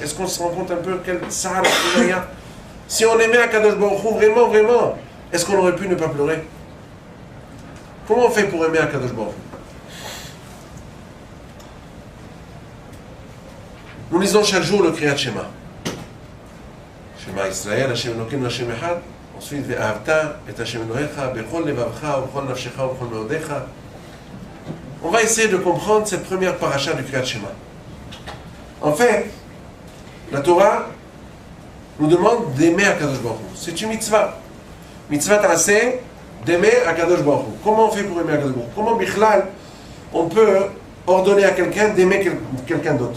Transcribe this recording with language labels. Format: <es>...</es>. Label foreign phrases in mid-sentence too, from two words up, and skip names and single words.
<fr>Est-ce qu'on se rend compte un peu quel</fr> <he>צער לשכינה?</he> <fr>Si on aimait</fr> <he>הקדוש ברוך הוא,</he> <fr>vraiment, est-ce qu'on aurait pu ne pas pleurer? Comment on fait pour aimer</fr> <he>הקדוש ברוך הוא?</he> <fr>Nous lisons chaque jour le Kriyat Shema.</fr> <he>שמע ישראל, השם אלוקינו, השם אחד. Ensuite, ואהבת את השם אלוהיך, בכל לבבך, בכל נפשך, בכל מאודך.</he> <fr>On va essayer de comprendre cette première paracha du Kriyat Shema. En fait, la Torah nous demande d'aimer</fr> <he>הקדוש ברוך הוא.</he> <fr>C'est une mitzvah. Mitzvah tracée d'aimer</fr> <he>הקדוש ברוך הוא.</he> <fr>Comment on fait pour aimer</fr> <he>הקדוש ברוך הוא?</he> <fr>Comment, Bichlal, on peut ordonner à quelqu'un d'aimer quelqu'un d'autre?</fr>